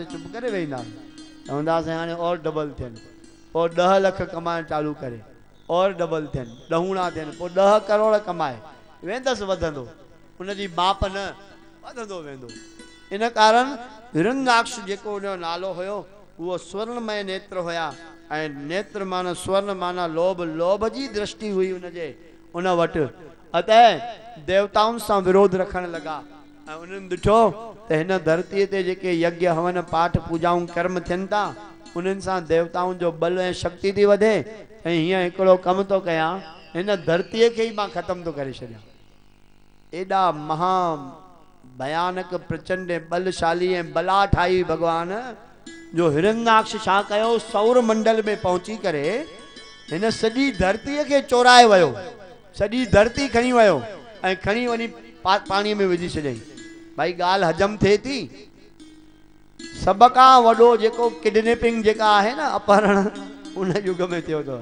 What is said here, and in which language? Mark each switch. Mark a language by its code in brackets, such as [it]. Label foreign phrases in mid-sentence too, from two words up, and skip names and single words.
[sd] चुप करे वेहींदासीं, चवंदासीं हाणे और डबल थियनि, पोइ 10 लख कमाइण चालू करे और डबल थियनि, 10 गुणा थियनि, पोइ 10 करोड़ कमाए, वेंदसि वधंदो, उनजी माप न वधंदो वेंदो। इन कारण हिरण्याक्ष जेको उनजो नालो हुयो उहो स्वर्णमय नेत्र हुया, ऐं नेत्र माना स्वर्ण माना लोभ, लोभ जी दृष्टि हुई उनजे उन वटि। अतः देवताउनि सां विरोध रखण लॻा, ऐं उन्हनि ॾिठो त हिन धरतीअ ते जेके यज्ञ हवन पाठ पूजाऊं कर्म थियनि था उन्हनि सां देवताउनि जो बल ऐं शक्ति थी वधे, ऐं हीअं हिकिड़ो कमु थो कयां, हिन धरतीअ खे ई मां ख़तमु थो करे छॾियां। एॾा महा भयानक प्रचंड बलशाली ऐं बला ठाही भगवान जो हिरण्याक्ष छा कयो, सौर मंडल में पहुची करे हिन सॼी धरतीअ खे चोराए वियो, सॼी धरती खणी वियो ऐं खणी वञी पाणीअ में विझी छॾियईं। भाई ॻाल्हि हजम थिए थी। सभ खां वॾो जेको किडनैपिंग जेका आहे न, अपहरण, उन युग में थियो अथव।